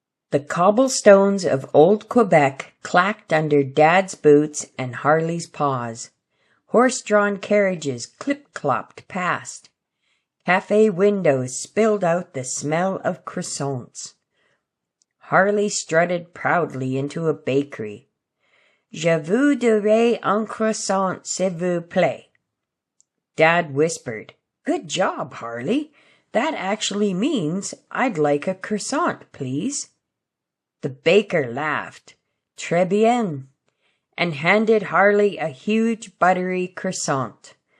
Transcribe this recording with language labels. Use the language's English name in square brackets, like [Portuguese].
[English] The cobblestones of Old Quebec clacked under Dad's boots and Harley's paws. Horse-drawn carriages clip-clopped past. Cafe windows spilled out the smell of croissants. Harley strutted proudly into a bakery. [French] Je voudrais un croissant, s'il vous plaît. [English] Dad whispered, Good job, Harley. That actually means I'd like a croissant, please. The baker laughed, [French] Très bien, [English] and handed Harley a huge buttery croissant.